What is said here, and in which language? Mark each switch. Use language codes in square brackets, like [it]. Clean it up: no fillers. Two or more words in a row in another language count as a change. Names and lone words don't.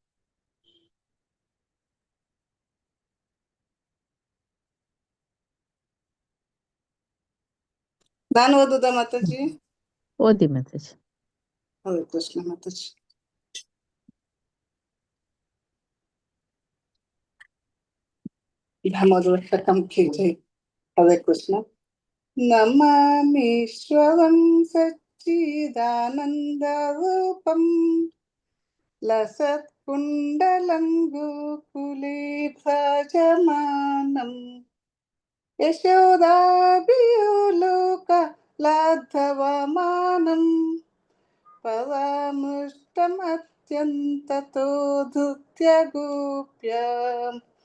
[kn] ನಾನು ಓದುದ ಮಾತಾಜಿ? ಓದಿ ಮಾತಾಜಿ. ಹರೇ ಕೃಷ್ಣ ಮಾತಾಜಿ. [hi] दामोदराष्टकम् की जय. [kn] ಹರೇ ಕೃಷ್ಣ. [sa] ನಮಾಮೀಶ್ವರಂ ಸಚ್ಚಿದಾನಂದರೂಪಂ ಲಸತ್ಕುಂಡಲಂ ಗೋಕುಲೇ ಭ್ರಾಜಮಾನಂ ಯಶೋದಾಭಿಯೋಲೋಕಲಾಘವಮಾನಂ ಪರಾಮೃಷ್ಟಮತ್ಯಂತತೋ ಧೃತ್ಯಗೋಪ್ಯಾಂ